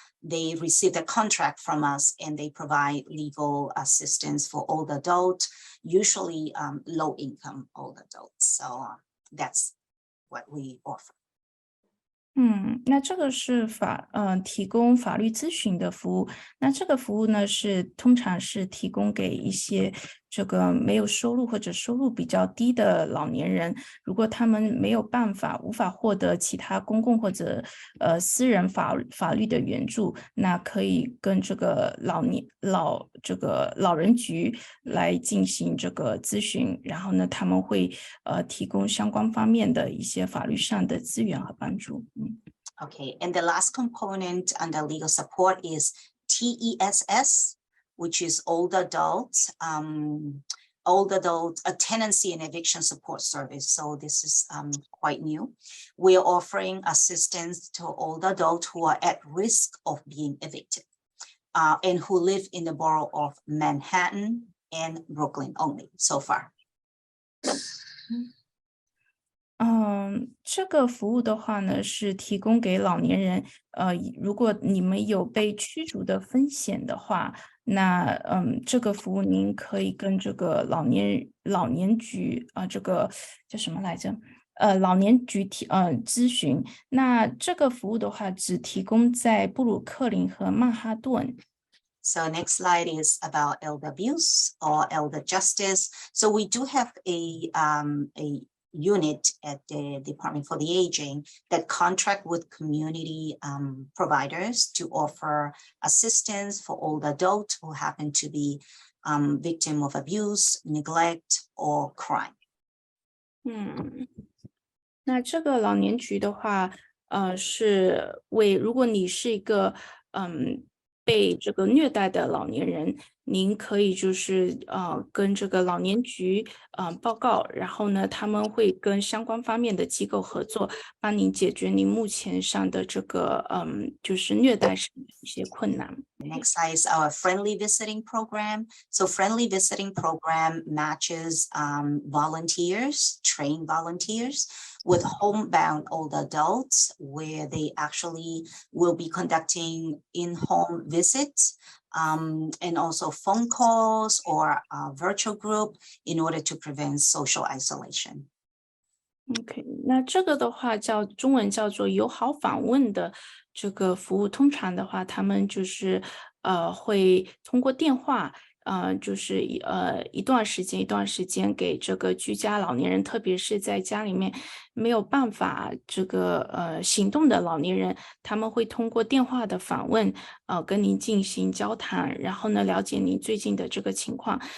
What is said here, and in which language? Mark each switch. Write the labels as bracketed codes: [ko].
[en] They received a contract from us and they provide legal assistance for older adults, usually low-income older adults. So that's what we offer. [zh] 那这个是提供法律咨询的服务。那这个服务呢，通常是提供给一些这个没有收入或者收入比较低的老年人，如果他们无法获得其他公共或者私人法律的援助，那可以跟这个老人局来进行这个咨询，然后呢，他们会提供相关方面的一些法律上的资源和帮助。 [en] Okay, and the last component under legal support is TESS, which is older adults, a tenancy and eviction support service. So this is quite new. We are offering assistance to older adults who are at risk of being evicted and who live in the borough of Manhattan and Brooklyn only so far. [zh] 这个服务的话呢，是提供给老年人，如果你们有被驱逐的风险的话，那这个服务您可以跟这个老年局这个叫什么来着？老年局咨询。那这个服务的话，只提供在布鲁克林和曼哈顿。 [en] So next slide is about elder abuse or elder justice. So we do have a unit at the Department for the Aging that contract with community providers to offer assistance for older adults who happen to be victim of abuse, neglect, or crime. [zh] 那这个老年局的话，是如果你是一个被这个虐待的老年人，您可以就是跟这个老年局报告，然后呢，他们会跟相关方面的机构合作，帮您解决您目前上的这个就是虐待上的一些困难。 [en] Next slide is our friendly visiting program. So friendly visiting program matches volunteers, trained volunteers with homebound older adults where they actually will be conducting in-home visits and also phone calls or a virtual group in order to prevent social isolation. [zh] OK， 那这个的话中文叫做友好访问的这个服务，通常的话，他们就是会通过电话。就是一段时间给这个居家老年人，特别是在家里面没有办法这个行动的老年人，他们会通过电话的访问跟您进行交谈，然后呢了解您最近的这个情况。